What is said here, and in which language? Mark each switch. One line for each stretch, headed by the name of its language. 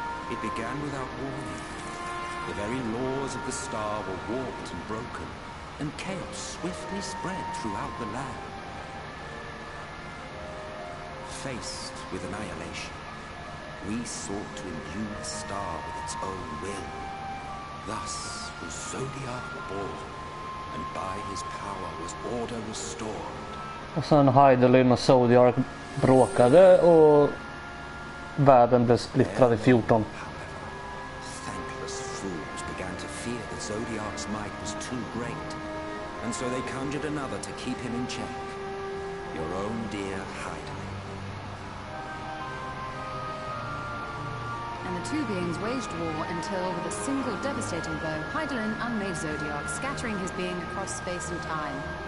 English: It began without warning. The very laws of the star were warped and broken, and chaos swiftly spread throughout the land. Faced with annihilation, we sought to imbue the star with its own will. Thus was Zodiac born, and by his power was order restored.
Swedish: Och sen Hydaelyn och Zodiac bråkade och världen blev splittrad i 14.
English: Thankless fools began to fear that Zodiac's might was too great, and so they conjured another to keep him in check. Your own dear Hydaelyn. And the two beings waged war until, with a single devastating blow, Hydaelyn unmade Zodiac, scattering his being across space and time.